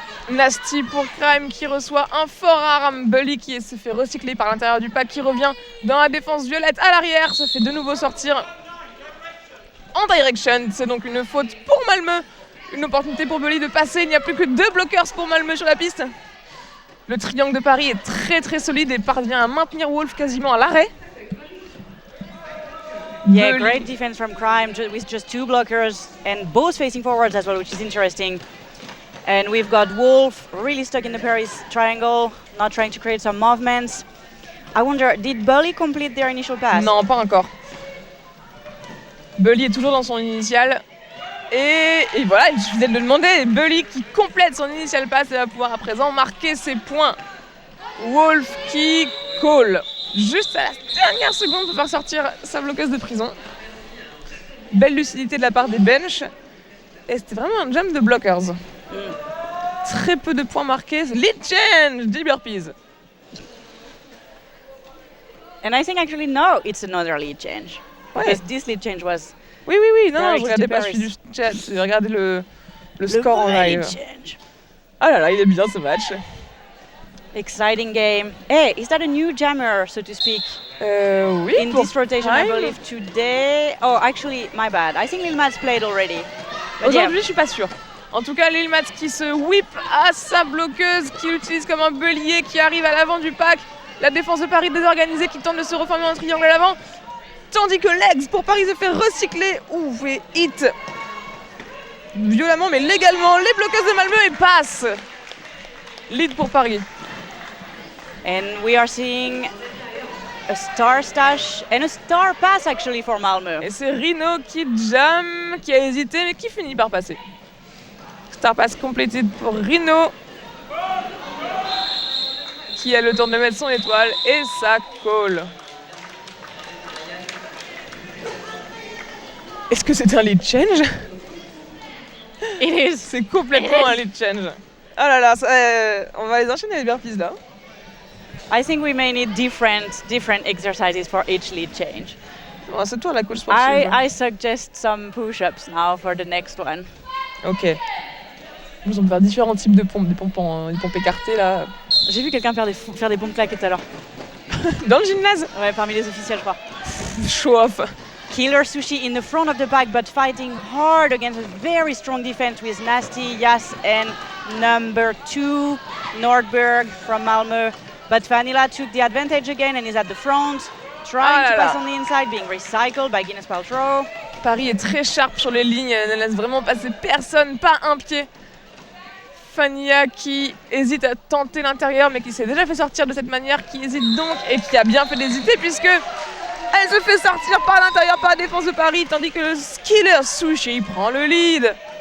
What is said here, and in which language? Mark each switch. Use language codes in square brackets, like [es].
[fr] Nasty pour Crime qui reçoit un fort arme. Bully qui se fait recycler par l'intérieur du pack, qui revient dans la défense violette à l'arrière, se fait de nouveau sortir en direction. C'est donc une faute pour Malmö. Une opportunité pour Bully de passer. Il n'y a plus que 2 blockers pour Malmö sur la piste. Le triangle de Paris est très très solide et parvient à maintenir Wolf quasiment à l'arrêt. [en] Yeah, great defense from Crime with just 2 blockers and both facing forwards as well, which is interesting. And we've got Wolf really stuck in the Paris triangle, not trying to create some movements. I wonder, did Bully complete their initial pass? [fr] Non, pas encore. Bully est toujours dans son initial. Et voilà, il suffisait de le demander. Bully qui complète son initial pass et va pouvoir à présent marquer ses points. Wolf qui call. Juste à la dernière seconde pour faire sortir sa bloqueuse de prison. Belle lucidité de la part des bench. Et c'était vraiment un jam de blockers. Très peu de points marqués. [en] Lead change, 10 burpees. And I think actually no, it's another lead change. [fr] Ouais. [en] Because this lead change was... [fr] Oui, non, je regardais pas, je suis du chat, j'ai regardé le score en live. Ah là là, il est bien ce match. [en] Exciting game. Hey, is that a new jammer, so to speak? [fr] Oui. [en] In this rotation, I believe today... Oh, actually, my bad. I think Lil Mats played already. [fr] Aujourd'hui, je suis pas sûre. En tout cas, Lil Mats qui se whip à sa bloqueuse, qui l'utilise comme un bélier, qui arrive à l'avant du pack. La défense de Paris désorganisée qui tente de se reformer en triangle à l'avant. Tandis que Legs pour Paris se fait recycler. Ouf, et hit violemment mais légalement les bloqueuses de Malmö et passe. Lead pour Paris. [en] And we are seeing a star stash and a star pass actually for Malmö. [fr] Et c'est Rino qui jam, qui a hésité mais qui finit par passer. Star pass complété pour Rino. Qui a le temps de mettre son étoile et ça call. Est-ce que c'est un lead change? [en] It is. [fr] C'est complètement un lead change. Oh là là, on va les enchaîner les burpees là. [en] I think we may need different exercises for each lead change. [fr] Bon, c'est toi la coach sportive. [en] I suggest some push-ups now for the next one. Ok. [fr] Nous allons faire différents types de pompes, des pompes écartées là. J'ai vu quelqu'un faire des pompes claquées tout à l'heure. Dans le gymnase? Ouais, parmi les officiels, je crois. [en] Show off. Killer Sushi in the front of the pack, but fighting hard against a very strong defense with Nasty, Yas, and number 2, Nordberg from Malmö. But Fanilla took the advantage again and is at the front, trying to pass on the inside, being recycled by Guinness Paltrow. [fr] Paris est très sharp sur les lignes, elle ne laisse vraiment passer personne, pas un pied. Fanilla qui hésite à tenter l'intérieur, mais qui s'est déjà fait sortir de cette manière, qui hésite donc et qui a bien fait d'hésiter puisque elle se fait sortir par l'intérieur par la défense de Paris, tandis que le Killer Sushi prend le lead.